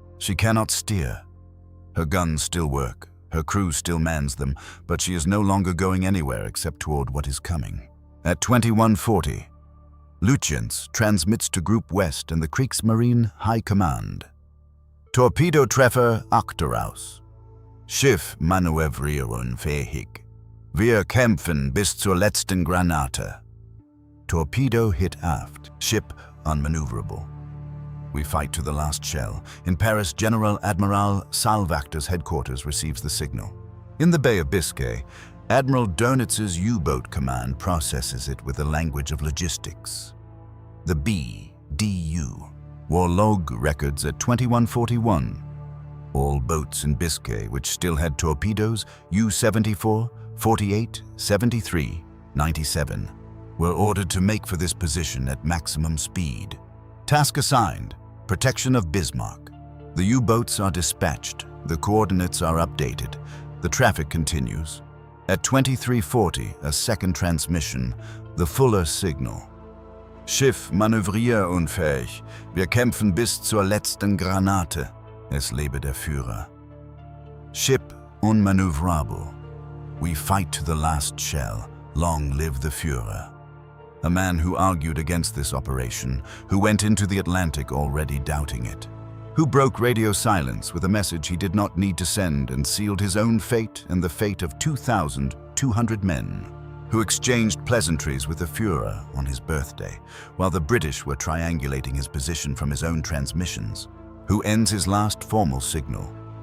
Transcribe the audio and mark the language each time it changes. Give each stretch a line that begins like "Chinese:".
English: She cannot steer. Her guns still work. Her crew still mans them, but she is no longer going anywhere except toward what is coming. At 21:40, Lütjens transmits to Group West and the Kriegsmarine High Command.
German: Torpedotreffer Achteraus. Schiff manövrierunfähig. Wir kämpfen bis zur letzten Granate.
English: Torpedo hit aft. Ship unmaneuverable. We fight to the last shell. In Paris, General Admiral Salvachter's headquarters receives the signal. In the Bay of Biscay, Admiral Dönitz's U-boat command processes it with the language of logistics. The BDU war log records at 2141. All boats in Biscay which still had torpedoes U-74, 48, 73, 97 were ordered to make for this position at maximum speed. Task assigned: protection of Bismarck. The U-boats are dispatched, the coordinates are updated, the traffic continues. At 2340, a second transmission, the Fuller signal.
German: Schiff manövrierunfähig. Wir kämpfen bis zur letzten Granate. Es lebe der Führer.
English: Ship unmanövrable. We fight to the last shell. Long live the Führer. A man who argued against this operation, who went into the Atlantic already doubting it, who broke radio silence with a message he did not need to send and sealed his own fate and the fate of 2,200 men, who exchanged pleasantries with the Führer on his birthday, while the British were triangulating his position from his own transmissions, who ends his last formal signal